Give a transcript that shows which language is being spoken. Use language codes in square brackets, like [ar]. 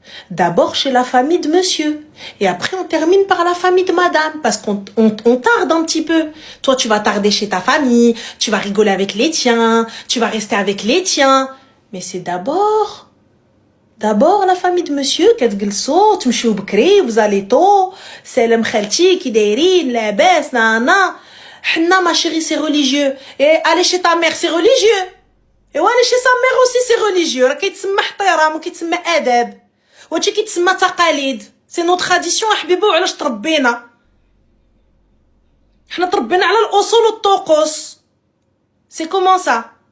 [fr] D'abord chez la famille de monsieur. Et après, on termine par la famille de madame. Parce qu'on tarde un petit peu. Toi, tu vas tarder chez ta famille. Tu vas rigoler avec les tiens. Tu vas rester avec les tiens. Mais c'est d'abord la famille de monsieur. [ar] كتجلسوا تمشيو بكري, [fr] vous allez tôt. [ar] سلام خالتي كي دايرين لاباس نانا. [fr] حنا ma chérie, c'est religieux. Et aller chez ta mère, c'est religieux. Et aller chez sa mère aussi, c'est religieux. [ar] راه كيتسمى احترام وكيتسمى ادب. وهادشي كيتسمى تقاليد. [fr] سي نو تراديسيون [ar] احبيبو. علاش تربينا؟ حنا تربينا على الاصول والطقوس. [fr] سي كومون سا.